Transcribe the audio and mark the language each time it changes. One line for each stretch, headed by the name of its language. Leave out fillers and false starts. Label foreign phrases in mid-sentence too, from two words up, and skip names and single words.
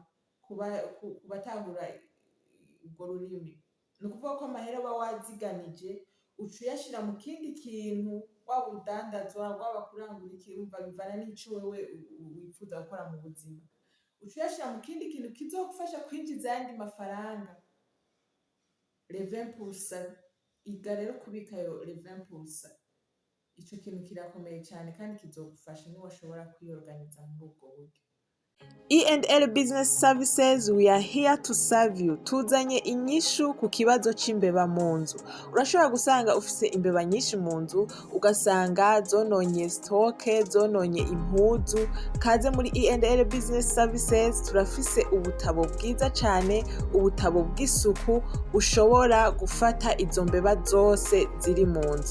Rundi: Kubatahura urwo rurimi, ni ukuvuga ko amahera uba waziganije uca uyashira mu kindi kintu, waba urudandazwa, waba kurangura ikintu, bivana n'ico wewe wifuza gukora mu buzima, uca uyashira mu kindi kintu kizogufasha kwinjiza ayandi mafaranga. Les 20%, iga rero kubika ayo les 20%, ico kintu kirakomeye cyane kandi kizogufasha niwashobora kwiyorganiza muri ubwo buryo.
English: E&L Business Services, we are here to serve you.
Rundi: Tuzanye inyishu ku kibazo c'imbeba mu nzu. Urashobora gusanga ufise imbeba nyinshi mu nzu, ugasanga zononye stoke, zononye impuzu. Kaze muri E&L Business Services, turafise ubutabo bwiza cane, ubutabo bw'isuku ushobora gufata izo mbeba zose ziri mu nzu.